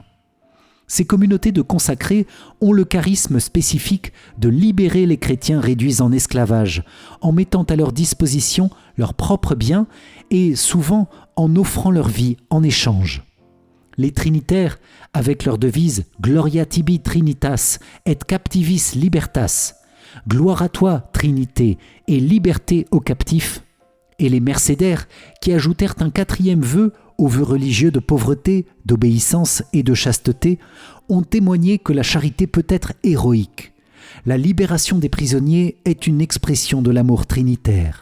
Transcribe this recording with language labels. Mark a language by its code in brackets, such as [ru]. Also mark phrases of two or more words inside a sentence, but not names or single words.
[fr] Ces communautés de consacrés ont le charisme spécifique de libérer les chrétiens réduits en esclavage, en mettant à leur disposition leurs propres biens et souvent en offrant leur vie en échange. Les Trinitaires, avec leur devise « [la] Gloria tibi Trinitas et captivis libertas [fr] », « Gloire à toi, Trinité, et liberté aux captifs », et les Mercédaires, qui ajoutèrent un quatrième vœu aux vœux religieux de pauvreté, d'obéissance et de chasteté, ont témoigné que la charité peut être héroïque. La libération des prisonniers est une expression de l'amour trinitaire.